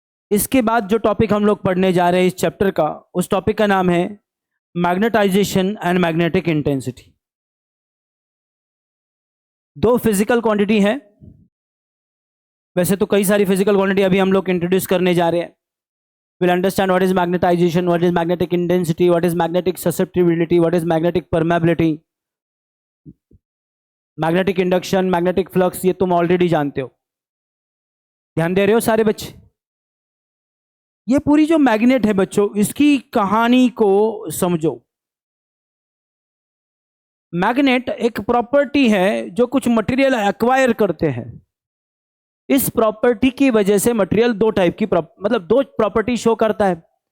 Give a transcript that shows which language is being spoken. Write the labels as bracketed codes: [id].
[hi] इसके बाद जो टॉपिक हम लोग पढ़ने जा रहे हैं इस चैप्टर का, उस टॉपिक का नाम है मैग्नेटाइजेशन एंड मैग्नेटिक इंटेंसिटी। दो फिजिकल क्वांटिटी है। वैसे तो कई सारी फिजिकल क्वांटिटी अभी हम लोग इंट्रोड्यूस करने जा रहे हैं। [en] We'll understand what is magnetization, what is magnetic intensity, what is magnetic susceptibility, what is magnetic permeability, magnetic induction, magnetic flux, [hi] ये तुम ऑलरेडी जानते हो। ध्यान दे रहे हो सारे बच्चे? ये पूरी जो मैग्नेट है बच्चों, इसकी कहानी को समझो। मैग्नेट एक प्रॉपर्टी है जो कुछ मटेरियल एक्वायर करते हैं। इस प्रॉपर्टी की वजह से मटेरियल दो टाइप की दो प्रॉपर्टी शो करता है।